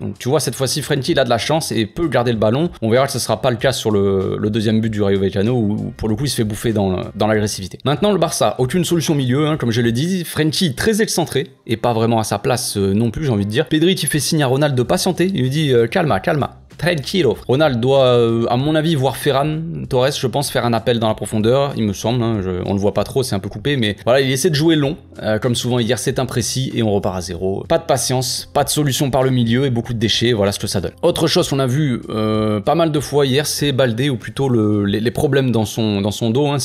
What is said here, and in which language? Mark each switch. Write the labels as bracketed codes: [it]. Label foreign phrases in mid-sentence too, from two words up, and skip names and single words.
[fr] Donc tu vois, cette fois-ci, Frenkie il a de la chance et peut garder le ballon. On verra que ce sera pas le cas sur le deuxième but du Rayo Vallecano, où pour le coup il se fait bouffer dans l'agressivité. Maintenant le Barça, aucune solution milieu, hein, comme je l'ai dit. Frenkie très excentré et pas vraiment à sa place non plus, j'ai envie de dire. Pedri qui fait signe à Ronald de patienter, il lui dit [es] calma, calma. [fr] Tranquilo. Ronald doit, à mon avis, voir Ferran Torres, je pense, faire un appel dans la profondeur, il me semble, hein, on le voit pas trop, c'est un peu coupé, mais voilà, il essaie de jouer long, comme souvent hier, c'est imprécis et on repart à 0. Pas de patience, pas de solution par le milieu et beaucoup de déchets, voilà ce que ça donne. Autre chose qu'on a vu pas mal de fois hier, c'est Baldé, ou plutôt les problèmes dans son dos, hein.